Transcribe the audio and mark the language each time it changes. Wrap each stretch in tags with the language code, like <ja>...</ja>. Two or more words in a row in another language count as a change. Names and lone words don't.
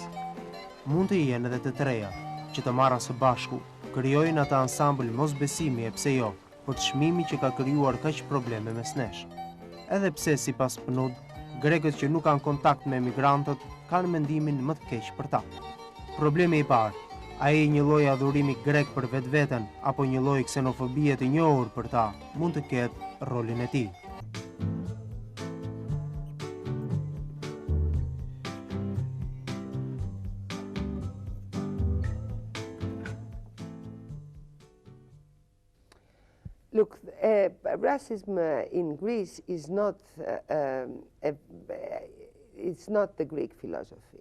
<sq>Mund të jenë edhe të treja, që të marra së bashku, krijojnë ata ansambël mosbesimi e pse jo, për çmimi që ka krijuar kaq probleme mes nesh. Edhe pse sipas PNUD, grekët që nuk kanë kontakt me emigrantët kanë mendimin më të keq për ta. Problemi i parë, ai një lloj adhurimi grek për vetveten apo një lloj ksenofobie të njohur për ta, mund të ketë rolin e tij.</sq> <en>Look, racism in Greece is not it's not the Greek philosophy.</en>